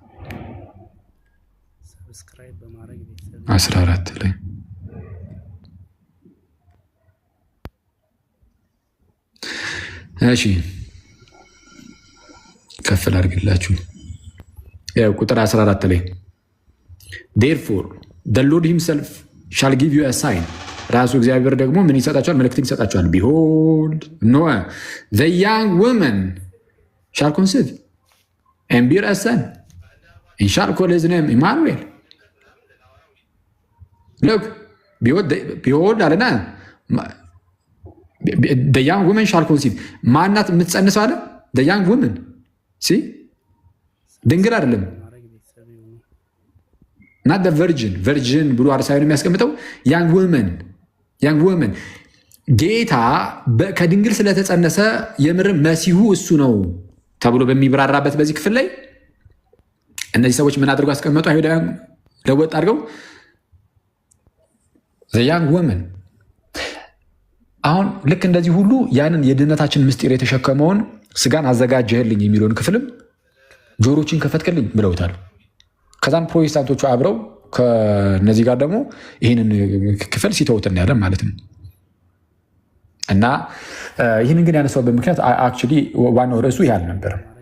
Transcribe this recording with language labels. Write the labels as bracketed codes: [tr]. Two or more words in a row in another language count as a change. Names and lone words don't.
[am] 14 ላይ እሺ ከፍል አድርግላችሁ ያው ቁጥር 14 ላይ [en] therefore the Lord himself shall give you a sign [am] ራሱ እግዚአብሔር ደግሞ ምን ይሰጣቸዋል? መልእክትን ይሰጣቸዋል። [en] behold no the young woman shall conceive and bear a son and shall call his name Emmanuel. look behold [am] አለና [en] the young woman shall conceive [am] ማናት የምትጸንሰው አለ [en] the young woman see [am] ድንግል አይደለም [en] not the virgin [am] ብሎ አርሳዩን የሚያስቀምጠው [en] young woman [am] ጌታ ከድንግል ስለተጸነሰ የምር መሲሁ እሱ ነው ተብሎ በሚብራራበት በዚህ ክፍል ላይ እነዚህ ሰዎች ምን አድርገው አስቀመጡ? አይሁዳውያን ለወጥ አድርገው [en] the young woman [am] አሁን ልክ እንደዚህ ሁሉ ያንን የድህነታችን ምስጢር የተሸከመውን ስጋን አዘጋጀህልኝ የሚለውን ክፍልም ጆሮችን ከፈትክልኝ ብለውታል። ከዛም ፕሮቴስታንቶቹ አብረው ከነዚህ ጋር ደግሞ ይህንን ክፍል ሲተውትን ያለን ማለት ነው። እና ይህንን ግን ያነሳውበት ምክንያት አክቹዋሊ ዋናው ርዕሱ ይህ አልነበረም።